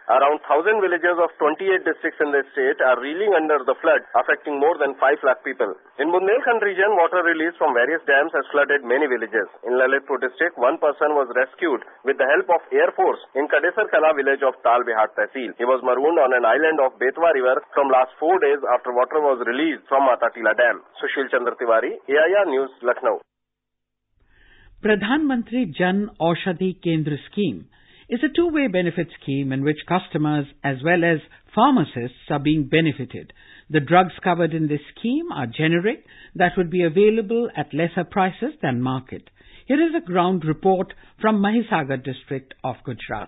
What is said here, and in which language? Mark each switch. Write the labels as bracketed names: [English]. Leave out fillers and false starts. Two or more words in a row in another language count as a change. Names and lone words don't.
[English] Around 1,000 villages of 28 districts in the state are reeling under the flood, affecting more than 5 lakh people. In Bundelkhand region, water released from various dams has flooded many villages. In Lalitpur district, one person was rescued with the help of Air Force in Kadesar Kala village of Talbihar Tehsil. He was marooned on an island of Betwa River from last 4 days after water was released from Matatila Dam. Sushil Chandra Tiwari, AIR News, Lucknow. Pradhan Mantri Jan Aushadhi Kendra scheme is a two-way benefit scheme in which customers as well as pharmacists are being benefited. The drugs covered in this scheme are generic that would be available at lesser prices than market. Here is a ground report from Mahisagar district of Gujarat.